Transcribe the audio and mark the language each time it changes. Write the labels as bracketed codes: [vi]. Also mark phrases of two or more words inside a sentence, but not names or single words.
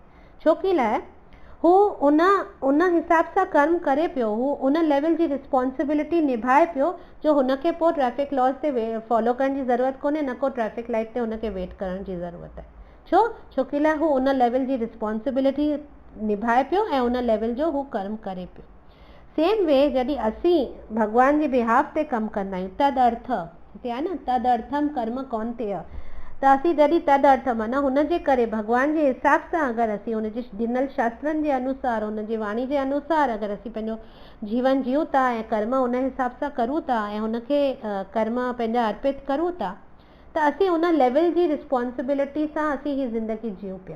[sd] छो की लाइ हू उन हिसाब सां कर्म करे पियो, हू उन लेवल जी रिस्पॉन्सिबिलिटी निभाए पियो जो हुनखे पोइ [en] traffic laws [sd] ते फॉलो करण जी ज़रूरत कोन्हे, न को [en] traffic light [sd] ते हुनखे वेट करण जी ज़रूरत आहे। छो की लाइ हू उन लेवल जी रिस्पॉन्सिबिलिटी निभाए पियो ऐं उन लेवल जो हू कर्म करे पियो। [en] same way [sd] जॾहिं असीं भॻवान जे बिहाफ ते कमु कंदा आहियूं, [sa] तद अर्थ हिते आहे न, तद अर्थम कर्म कौन्तेय, [sd] त असीं जॾहिं तद अर्थ माना हुनजे करे भॻवान जे हिसाब सां अगरि असीं हुनजे ॾिनल शास्त्रनि जे अनुसार, हुनजी वाणी जे अनुसार अगरि असीं पंहिंजो जीवन जियूं था ऐं कर्म हुन हिसाब सां करूं था ऐं हुनखे कर्म पंहिंजा अर्पित करूं था, त असीं उन लेवल जी रिस्पॉन्सिबिलिटी सां असीं ही ज़िंदगी जियूं पिया।